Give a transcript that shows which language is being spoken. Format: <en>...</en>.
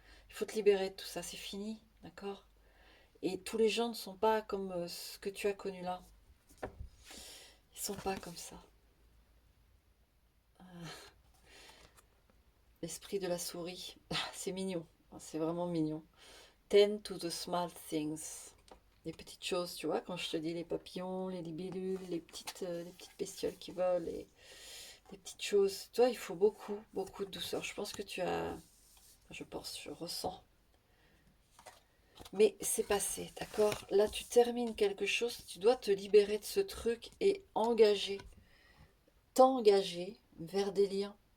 <fr>Il faut te libérer de tout ça, c'est fini, d'accord? Et tous les gens ne sont pas comme ce que tu as connu là. Ils sont pas comme ça. L'esprit de la souris, c'est mignon. C'est vraiment mignon.</fr> <en>Tend to the small things.</en> <fr>Les petites choses, tu vois, quand je te dis les papillons, les libellules, les petites bestioles qui volent, les petites choses. Toi, il faut beaucoup, beaucoup de douceur. Je pense que tu as. Je pense, je ressens. Mais c'est passé, d'accord? Là, tu termines quelque chose, tu dois te libérer de ce truc et t'engager vers des liens.</fr>